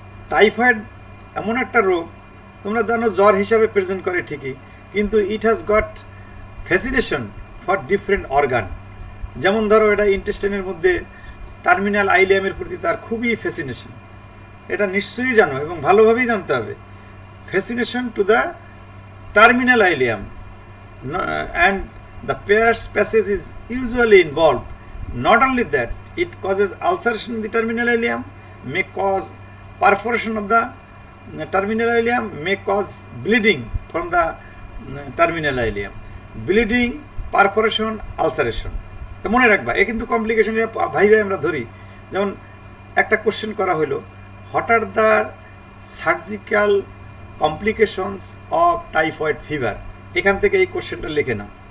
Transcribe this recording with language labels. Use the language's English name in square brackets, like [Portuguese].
[Bangla] Typhoid এমন একটা রোগ, তোমরা জানো জ্বর হিসাবে প্রেজেন্ট করে ঠিকই, কিন্তু [English] It has got fascination for different organ. [Bangla] যেমন ধরো, এটা ইন্টেস্টাইনের মধ্যে টার্মিনাল আইলিয়ামের প্রতি তার খুবই ফ্যাসিনেশন, এটা নিশ্চয়ই জানো এবং ভালোভাবেই জানতে হবে। [English] Fascination to the terminal ileum and the Peyer's passage is usually involved. Not only that, it causes ulceration in the terminal ileum, may cause perforation of the terminal ileum, may cause bleeding from the terminal ileum. Bleeding, perforation, ulceration. [Bangla] মনে রাখবা, এ কিন্তু complication ভাই আমরা ধরি। যেমন একটা question করা হলো, [English] what are the surgical complications of typhoid fever, [Bangla] এখান থেকে এই কোশ্চেনটা লিখে নাও।